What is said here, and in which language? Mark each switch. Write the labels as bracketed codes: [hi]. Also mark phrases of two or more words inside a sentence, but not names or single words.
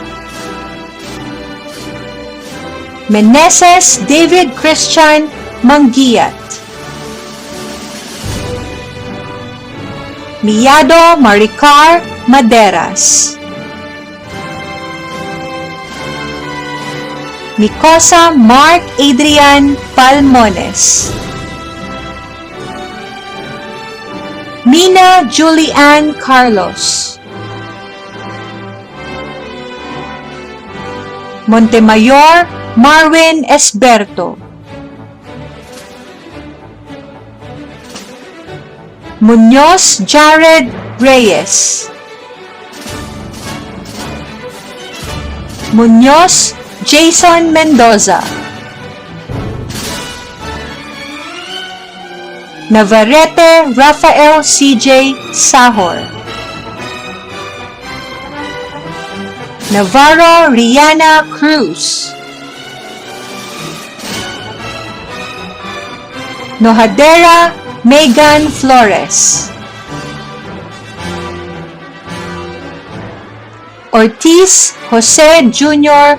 [tl] Meneses David Christian Mangiat, Miado Maricar Maderas, Micosa Mark Adrian Palmones, Mina Julianne Carlos, Montemayor Marwin Esberto, Muñoz Jared Reyes, Muñoz Jason Mendoza, Navarrete Rafael CJ Sahor, Navarro Rihanna Cruz, Nojadera Megan Flores, Ortiz Jose Jr.